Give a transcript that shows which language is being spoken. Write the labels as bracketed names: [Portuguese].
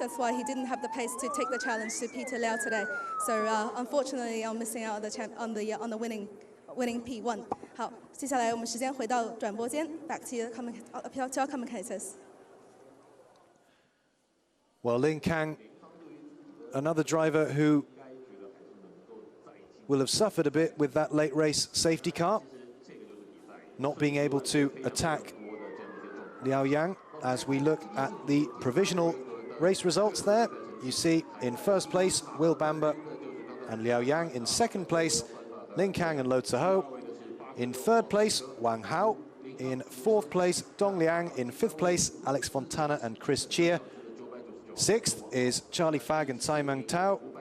[English] That's why he didn't have the pace to take the challenge to Peter Liao today. So unfortunately, I'm missing out on the winning P1. [Chinese] 好，接下来我们时间回到转播间 ， [English] back to our commentators. Well, Lin Kang, another driver who will have suffered a bit with that late race safety car, not being able to attack Liao Yang. As we look at the provisional race results there, you see in first place Will Bamber and Liao Yang, in second place Lin Kang and Lo Ziho, in third place Wang Hao, in fourth place Dong Liang, in fifth place Alex Fontana and Chris Chia, sixth is Charlie Fag and Tsai Meng Tao.